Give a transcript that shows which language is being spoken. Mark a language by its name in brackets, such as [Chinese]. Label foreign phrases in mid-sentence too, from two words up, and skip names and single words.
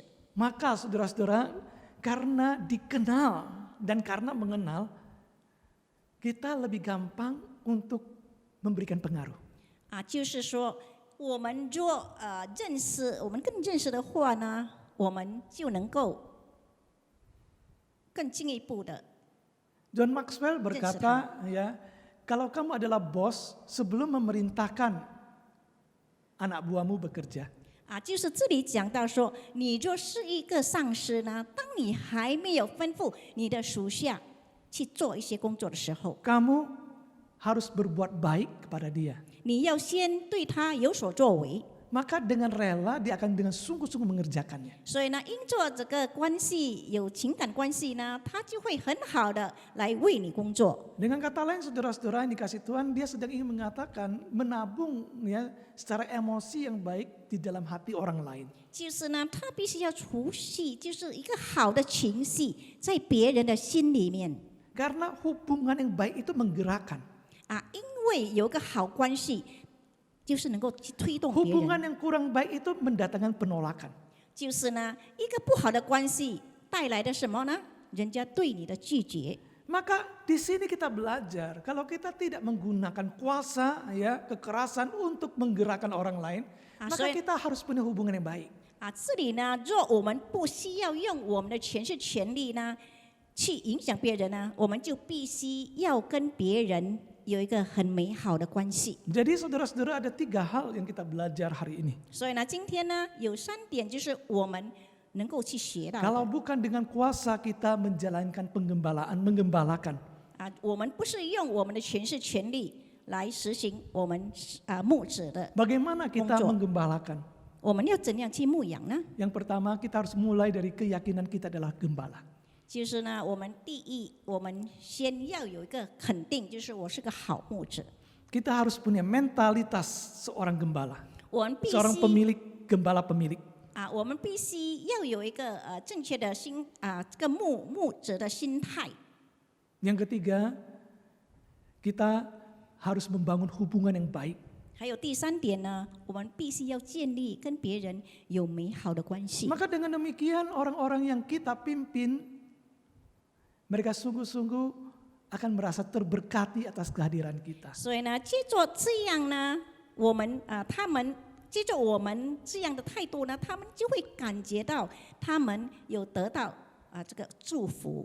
[Indonesian] Maka saudara-saudara, karena dikenal dan karena mengenal, kita lebih gampang untuk memberikan pengaruh. [Chinese] 啊，就是说我们若认识，我们更认识的话呢，我们就能够更进一步的 [Indonesian] John Maxwell berkata, ya, kalau kamu adalah bos, sebelum memerintahkan anak buahmu bekerja, [Chinese] 啊，就是这里讲到说，你若是一个上司呢，当你还没有吩咐你的属下去做一些工作的时候， [Indonesian] kamu harus berbuat baik kepada dia. [Chinese] 你要先对他有所作为。 [Indonesian] Maka dengan rela dia akan dengan sungguh-sungguh mengerjakannya. [Chinese] 所以呢，因着这个关系有情感关系呢，他就会很好的来为你工作。 [Indonesian] Dengan kata lain saudara-saudara yang dikasih Tuhan, dia sedang ingin mengatakan menabung ya secara emosi yang baik di dalam hati orang lain. [Chinese] 就是呢，他必须要储蓄，就是一个好的情绪在别人的心里面 [Indonesian] Karena hubungan yang baik itu menggerakkan. [Chinese] 啊，因为有一个好关系，就是能够去推动别 [Indonesian] Hubungan [Chinese] 人。 [Indonesian] yang kurang baik itu mendatangkan penolakan. [Chinese] 就是呢，一个不好的关系带来的什么呢？人家对你的拒绝。 [Indonesian] Maka di sini kita belajar kalau kita tidak menggunakan kuasa ya kekerasan untuk menggerakkan orang lain, maka kita harus punya hubungan yang baik. [Chinese] 啊，这里呢，若我们不需要用我们的权势权力呢，去影响别人呢，我们就必须要跟别人有一个很美好的关系。 [Indonesian] Jadi saudara-saudara ada 3 hal yang kita belajar hari ini. [Chinese] 所以呢，今天呢有3点，就是我们能够去学到的。 [Indonesian] Kalau bukan dengan kuasa kita menjalankan menggembalakan. [Chinese] 啊，我们不是用我们的权势权力来实行我们牧者的， [Indonesian] Bagaimana kita Monggo. menggembalakan? [Chinese] 我们要怎样去牧养呢？ [Indonesian] Yang pertama kita harus mulai dari keyakinan kita adalah gembala. [Chinese] 就是呢，我们第一，我们先要有一个肯定，就是我是个好牧者。 [Indonesian] Kita harus punya mentalitas seorang gembala, [Chinese] 我们必 [Indonesian] seorang [Chinese] 须 [Indonesian] pemilik, gembala pemilik. [Chinese] 啊，我们必须要有一个正确的这个牧者的心态。 [Indonesian] Yang ketiga, kita harus membangun hubungan yang baik. [Chinese] 还有第3点呢，我们必须要建立跟别人有美好的关系。 [Indonesian] Maka dengan demikian orang-orang yang kita pimpin, mereka sungguh-sungguh akan merasa terberkati atas kehadiran kita. [Chinese] 所以呢，借着这样呢，我们他们借着我们这样的态度呢，他们就会感觉到他们有得到这个祝福。